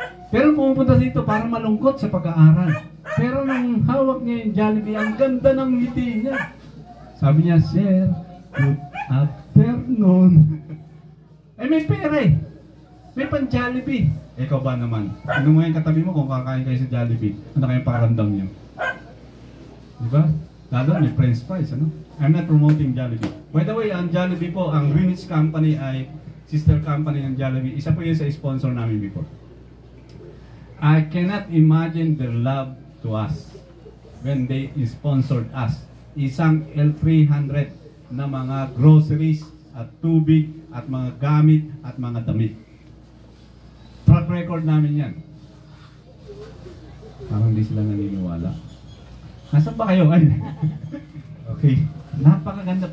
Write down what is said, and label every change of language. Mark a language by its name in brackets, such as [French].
[Filipino] Pero pumupunta dito para malungkot sa pag-aaral. Pero nung hawak niya yung Jollibee, ang ganda ng ngiti niya. Sabi niya, Sir, [English] good afternoon. [Filipino] Eh may pera eh. May pan Jollibee. Ikaw ba naman? Ano mo yung katabi mo kung kakain kayo sa Jollibee? Ano kayong pakaramdam niyo? Diba? Lalo may french fries, ano? [English] I'm not promoting Jollibee. By the way, [Filipino] ang Jollibee po, ang Greenwich Company ay sister company ng Jollibee. Isa po yun sa sponsor namin before. [English] I cannot imagine their love to us when they sponsored us. [Filipino] Isang L300 na mga groceries at tubig at mga gamit at mga damit. Track record namin yan. Parang hindi sila naniniwala. Nasaan ba kayo? Ay, okay. Napakaganda.